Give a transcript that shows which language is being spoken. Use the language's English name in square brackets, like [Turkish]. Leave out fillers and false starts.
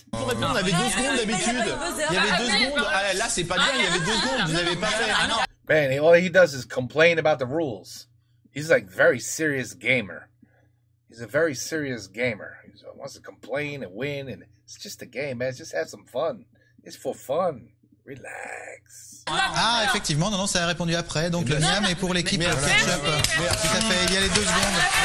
[French] Pour répondre, on avait 2 secondes d'habitude. Il y avait 2 secondes. Ah, là, c'est pas bien, il y avait 2 secondes, vous n'avez pas fait. [English] Man, all he does is complain about the rules. He's like very serious gamer. He's a very serious gamer. He wants to complain and win, and it's just a game, man. Just have some fun. It's for fun. Relax. [French] Ah, effectivement, non, ça a répondu après. Donc le miam est pour l'équipe Merci. ketchup. Tout à fait, il y a les 2 secondes.